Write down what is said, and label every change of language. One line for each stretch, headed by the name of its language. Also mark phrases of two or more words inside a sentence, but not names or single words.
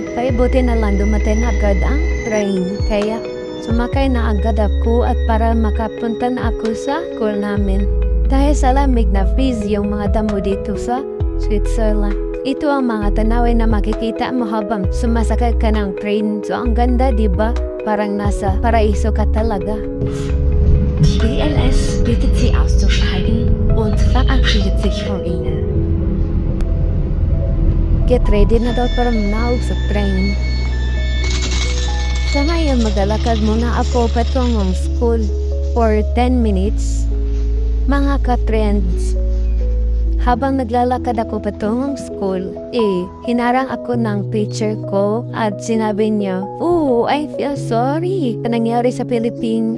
Filipino: Kaya buti na lang dumating agad ang train. Kaya sumakay na agad ako at para makapunta na ako sa school namin. Dahil sa lamig na freeze yung mga damo dito sa Switzerland. Ito ang mga tanawin na makikita mo habang sumasakay ka ng train. So ang ganda, diba? Parang nasa paraiso ka talaga.
German: DLS bittet Sie auszusteigen und verabschiedet sich von Ihnen.
English: Get ready
Filipino: na daw para manawag sa train. Sa ngayon, maglalakad muna ako patungong school
English: for 10 minutes.
Filipino: Mga ka-trends, habang naglalakad ako patungong school, hinarang ako ng teacher ko at sinabi niya,
English: I feel sorry
Filipino: sa nangyari sa Philippines.